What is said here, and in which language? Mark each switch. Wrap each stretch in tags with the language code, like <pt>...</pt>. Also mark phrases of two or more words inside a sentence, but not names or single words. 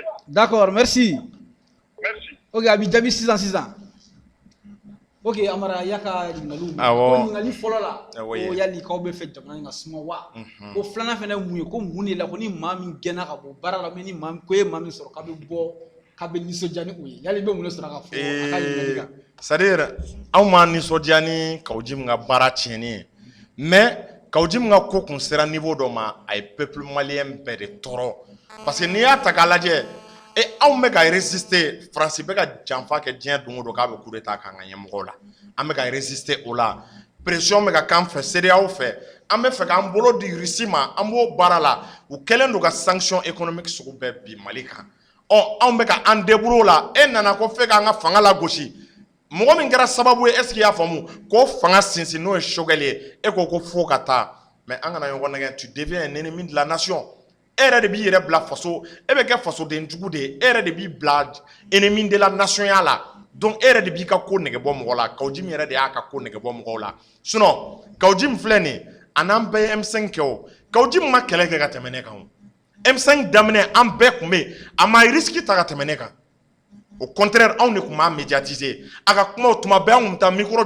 <fr>d'accord merci ok</fr> <bm>a b'i jaabi sisan ok Amara y'a ka ɲininkaliw mɛn ko ɲininkali fɔlɔ la ko yali k'aw bɛ fɛ jamana in ka suma wa ko filanan fana ye mun ye ko mun de la ko ni maa min gɛnna ka bɔ baara la ni ko ye maa min sɔrɔ k'a bɛ bɔ k'a bɛ nisɔndiya ni o ye yali i bɛ mun de sɔrɔ ka fɔ a ka ɲininkali kan c'est-à-dire anw ma nisɔndiya ni Kawuju min ka baara tiɲɛni ye mais Kawuju min ka ko kun sera niveau dɔ ma a ye</bm> <fr>peuple malien</fr> <bm>bɛɛ de tɔɔrɔ</bm> <fr>parce que</fr> <bm>n'i y'a ta k'a lajɛ anw bɛ ka résister France bɛ ka janfa kɛ diɲɛ don o don k'a bɛ</bm> <fr>coup d'état</fr> <bm>k'an ka ɲɛmɔgɔw la an bɛ ka résister o la pression bɛ ka k'an fɛ CEDEAO fɛ an bɛ fɛ k'an bolo di Russie ma an b'o baara la u kɛlen don ka</bm> <fr>sanction économique</fr> <bm>sugu bɛɛ bi Mali kan anw bɛ ka an débrouiller o la e nana ko fɛ k'an ka fanga lagosi mɔgɔ min kɛra sababu ye</bm> <fr>est-ce que</fr> <bm>i y'a faamu k'o fanga sinsin n'o ye Sogɛl ye e ko fo ka taa mais an kana ɲɔgɔn nɛgɛ</bm> <fr>tu deviens un ennemi de la nation</fr> <bm>e yɛrɛ de b'i yɛrɛ bila faso e bɛ kɛ fasoden jugu de ye e yɛrɛ de b'i bila</bm> <fr>ennemi de la nation</fr> <bm>ya la donc e yɛrɛ de b'i ka ko nɛgɛ bɔ mɔgɔ la Kawuju min yɛrɛ de y'a ka ko nɛgɛ bɔ mɔgɔw la sinon Kawuju min filɛ nin ye a n'an bɛɛ ye M5 kɛ o Kawuju min ma kɛlɛ kɛ ka tɛmɛ ne kan o M5 daminɛ an bɛɛ tun bɛ yen a ma risque ta ka tɛmɛ ne kan</bm> <fr>au contraire</fr> <bm>anw de tun b'a médiatiser a ka kumaw tuma bɛɛ an tun bɛ taa micro</bm>